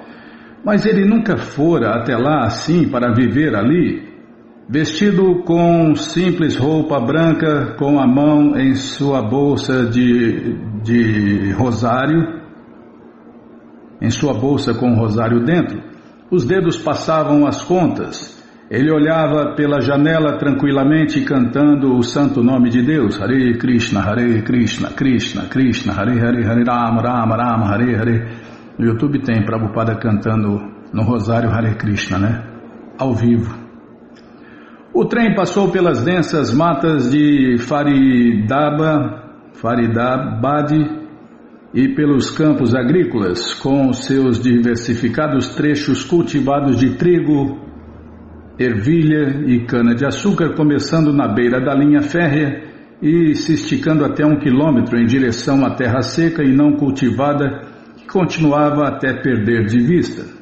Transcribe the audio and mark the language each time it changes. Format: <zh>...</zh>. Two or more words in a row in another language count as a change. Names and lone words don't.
<pt>Mas ele nunca fora até lá assim para viver ali, vestido com simples roupa branca, com a mão em sua bolsa de rosário, em sua bolsa com um rosário dentro. Os dedos passavam as contas. Ele olhava pela janela tranquilamente cantando o santo nome de Deus.</pt> <sa>Hare Krishna, Krishna Krishna, Hare Hare, Hare Rama, Rama Rama, Hare Hare.</sa> <pt>No YouTube tem Prabhupada cantando no Rosário Hare Krishna, né? Ao vivo. O trem passou pelas densas matas de Faridabad e pelos campos agrícolas, com seus diversificados trechos cultivados de trigo, ervilha e cana-de-açúcar, começando na beira da linha férrea e se esticando até 1 quilômetro em direção à terra seca e não cultivada, que continuava até perder de vista.</pt>